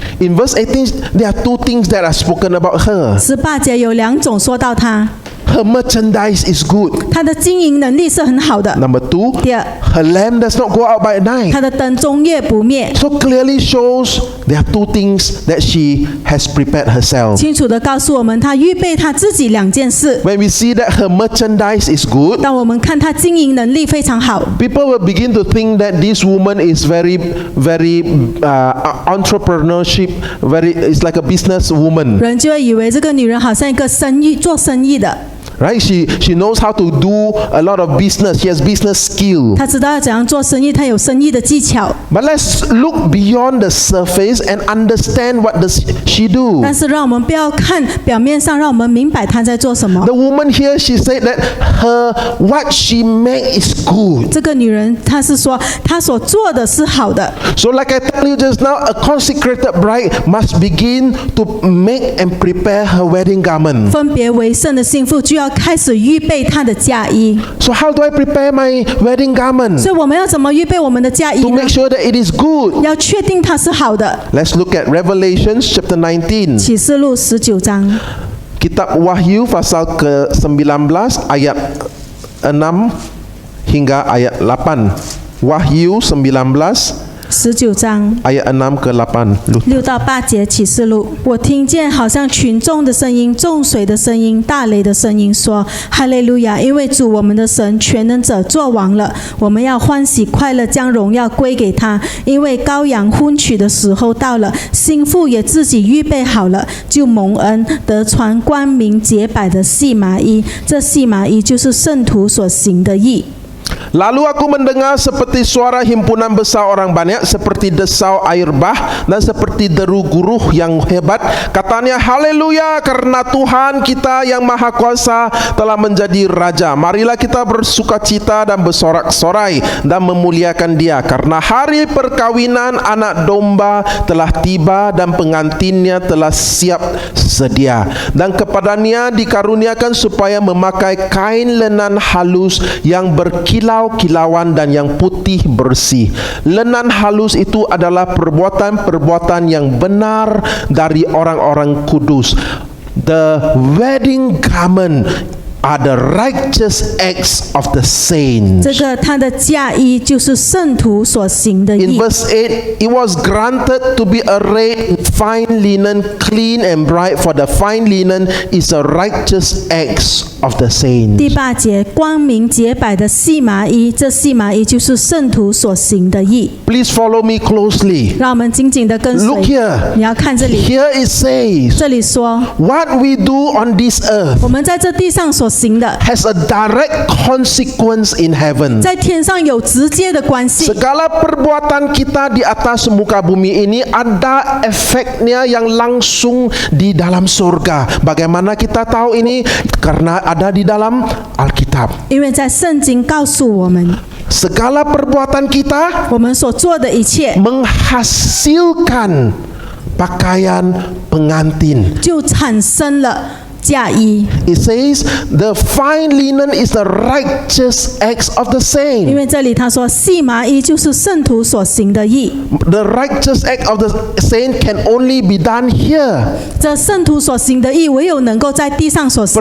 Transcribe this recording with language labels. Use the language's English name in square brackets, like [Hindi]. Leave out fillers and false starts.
[English] In verse 18, there are two things that are spoken about her. [Chinese] 18节有2种说到她， [English] Her merchandise is good. [Chinese] 她的经营能力是很好的。 [English] Number two, [Chinese] 第二， [English] her lamp does not go out by night. [Chinese] 她的灯终夜不灭， [English] So clearly shows there are two things that she has prepared herself. [Chinese] 清楚的告诉我们，她预备她自己2件事。 [English] When we see that her merchandise is good, [Chinese] 当我们看她经营能力非常好， [English] people will begin to think that this woman is very entrepreneurship, it's like a business woman, [Chinese] 人就会以为这个女人好像一个做生意的， [English] right? She knows how to do a lot of business. She has business skill. [Chinese] 她知道要怎样做生意，她有生意的技巧。 [English] But let's look beyond the surface and understand what does she do. [Chinese] 但是让我们不要看表面上，让我们明白她在做什么。 [English] The woman here, she said that what she make is good. [Chinese] 这个女人她是说，她所做的是好的。 [English] So like I told you just now, a consecrated bride must begin to make and prepare her wedding garment. [Chinese] 分别为圣的幸福就要开始预备她的嫁衣。 [English] So how do I prepare my wedding garment? [Chinese] 所以我们要怎么预备我们的嫁衣 [English] To [Chinese] 呢 [English] make？ sure that it is good. [Chinese] 要确定它是好的。 [English] Let's look at Revelations chapter 19. [Chinese] 启示录19章， [Indonesian] Kitab Wahyu pasal ke-19 ayat 6 hingga ayat 8. Wahyu 19 [Chinese] 19章。 [Indonesian] ayat 6 ke 8. [Chinese] 6到8节启示录，我听见好像群众的声音、众水的声音、大雷的声音，说：哈利路亚！因为主我们的神全能者作王了，我们要欢喜快乐，将荣耀归给他。因为羔羊婚娶的时候到了，新妇也自己预备好了，就蒙恩得穿光明洁白的细麻衣。这细麻衣就是圣徒所行的义。 [Indonesian] Lalu aku mendengar seperti suara himpunan besar orang banyak, seperti desau air bah, dan seperti deru guruh yang hebat. Katanya, haleluya, karena Tuhan kita yang maha kuasa telah menjadi Raja. Marilah kita bersukacita dan bersorak-sorai dan memuliakan Dia. Karena hari perkawinan anak domba telah tiba dan pengantinnya telah siap sedia. Dan kepadanya dikaruniakan supaya memakai kain lenan halus yang berkilau-kilauan dan yang putih bersih. Lenan halus itu adalah perbuatan-perbuatan yang benar dari orang-orang kudus. [English] The wedding garment are the righteous acts of the saints. [Chinese] 这个他的嫁衣就是圣徒所行的 [English] In [Chinese] 义。 [English] verse 8, it was granted to be arrayed in fine linen, clean and bright, for the fine linen is the righteous acts of the saints. [Chinese] 第8节，光明洁白的细麻衣，这细麻衣就是圣徒所行的义。 [English] Please follow me closely. [Chinese] 让我们紧紧的跟随。 [English] Look here. [Chinese] 你要看这里， [English] Here it says, [Chinese] 这里说， [English] what we do on this earth [Chinese] 我们在这地上所行的， [English] has a direct consequence in heaven. [Chinese] 在天上有直接的关系。 [Indonesian] Segala perbuatan kita di atas muka bumi ini ada efeknya yang langsung di dalam surga. Bagaimana kita tahu ini? Karena ada di dalam Alkitab. [Chinese] 因为在圣经告诉我们， [Indonesian] Segala perbuatan kita [Chinese] 我们所做的一切 [Indonesian] menghasilkan pakaian pengantin. [Chinese] 就产生了嫁衣。 [English] It says the fine linen is the righteous acts of the [Chinese] 因 [English] saint. [Chinese] 为这里他说，细麻衣就是圣徒所行的义。 [English] The righteous act of the saint can only be done here. [Chinese] 这圣徒所行的义，唯有能够在地上所行。